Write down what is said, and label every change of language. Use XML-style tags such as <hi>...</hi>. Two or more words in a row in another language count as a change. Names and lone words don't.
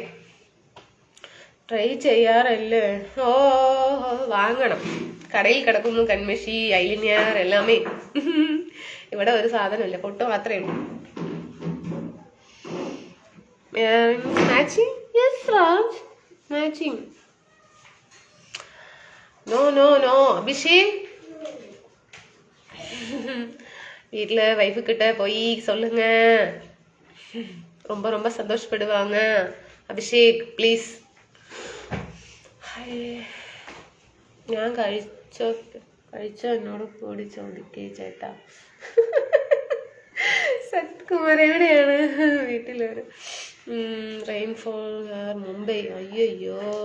<ml>ട്രൈ ചെയ്യാറല്ലേ? ഓ വാങ്ങണം. കടയിൽ കിടക്കുന്നു കൺമഷി ഐലിനിയർ എല്ലാമേ. ഇവിടെ ഒരു സാധനമില്ല, പൊട്ട് മാത്രമേ ഉള്ളൂ. മാച്ചിങ്? യെസ് രാജ്, മാച്ചിങ്.</ml> <ta>நோ அபிஷேக். வீட்டில் வைஃபு கிட்ட போய் சொல்லுங்க, ரொம்ப ரொம்ப சந்தோஷப்படுவாங்க.</ta> <ml>അഭിഷേക് പ്ലീസ്. ഞാൻ കഴിച്ചോ എന്നോട് കൂടി ചോദിക്കേ ചേട്ടാ. സത്കുമാർ എവിടെയാണ്? വീട്ടിലാണ്. റെയിൻഫോൾ മുംബൈ. അയ്യോ.</ml>